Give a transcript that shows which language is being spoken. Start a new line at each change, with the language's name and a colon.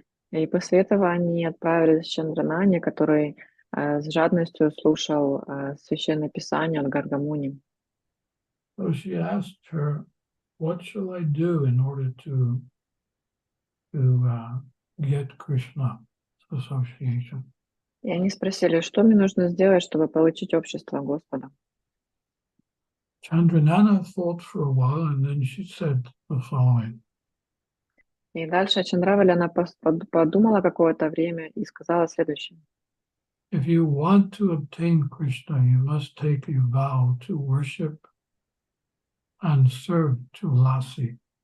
Russian: И после этого они отправились к Чандранане, который с жадностью слушал священное писание от Гаргамуни.
English: So she asked her, "What shall I do in order to get Krishna association?"
Russian: И они спросили, что мне нужно сделать, чтобы получить общество Господа.
English: Chandranana thought for a while, and then she said the following.
Russian: И дальше Чандравали, она подумала какое-то время и сказала следующее.
English: If you want to obtain Krishna, you must take a vow to worship and serve Tulasi.